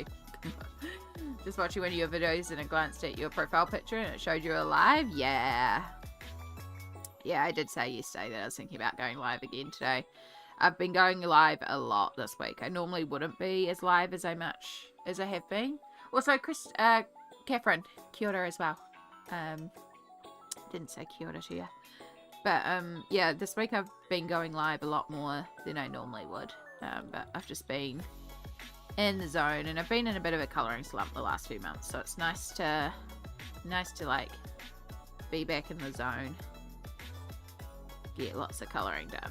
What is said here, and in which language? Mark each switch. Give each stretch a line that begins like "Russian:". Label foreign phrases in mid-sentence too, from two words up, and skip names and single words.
English: Just watching one of your videos and I glanced at your profile picture and it showed you were live. Yeah. Yeah, I did say yesterday that I was thinking about going live again today. I've been going live a lot this week. I normally wouldn't be as live as I have been. Also, Catherine,
Māori: kia ora
English: as well. Didn't say
Māori: kia ora
English: to you. But, yeah, this week I've been going live a lot more than I normally would. But I've just been in the zone, and I've been in a bit of a colouring slump the last few months, so it's nice to like, be back in the zone. Get lots of colouring done.